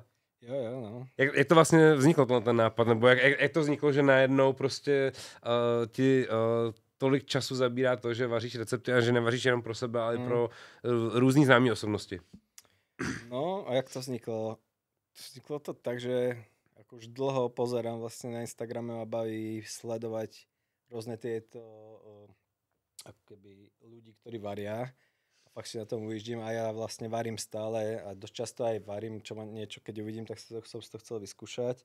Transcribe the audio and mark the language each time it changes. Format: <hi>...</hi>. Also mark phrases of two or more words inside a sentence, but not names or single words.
<cs>Jo, no. Jak to vlastně vzniklo, ten nápad, nebo jak to vzniklo, že najednou prostě ti tolik času zabírá to, že vaříš recepty a že nevaříš jenom pro sebe, ale i pro různý známé osobnosti? No a jak to vzniklo?</cs> <sk>Vzniklo to tak, že ako už dlho pozerám vlastne na Instagrame a baví sledovať rôzne tieto ako keby ľudí, ktorí varia. A fakt si na tom ujíždím a ja vlastne varím stále a dosť často aj varím, čo ma niečo, keď uvidím, tak som to chcel vyskúšať.</sk>